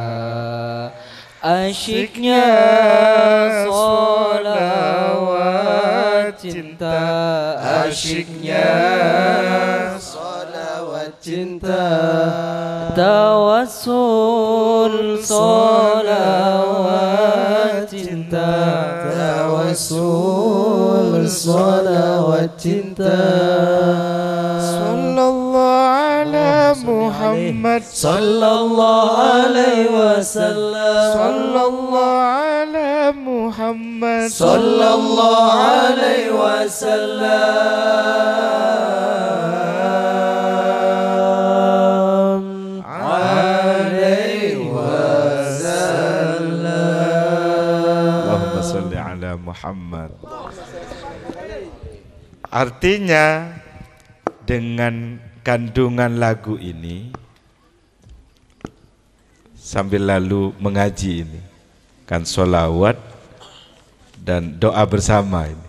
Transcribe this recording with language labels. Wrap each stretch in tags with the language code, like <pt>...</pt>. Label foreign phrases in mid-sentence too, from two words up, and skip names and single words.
<id>Asyiknya solawat cinta, asyiknya solawat cinta. Tawassul solawat cinta, tawassul solawat cinta.</id> <ar>Muhammad صلى الله عليه وسلم, صلى الله على محمد صلى الله عليه وسلم عليه وسلم. اللهم صل على محمد.</ar> <id>Artinya dengan kandungan lagu ini sambil lalu mengaji ini kan sholawat dan doa bersama ini.</id>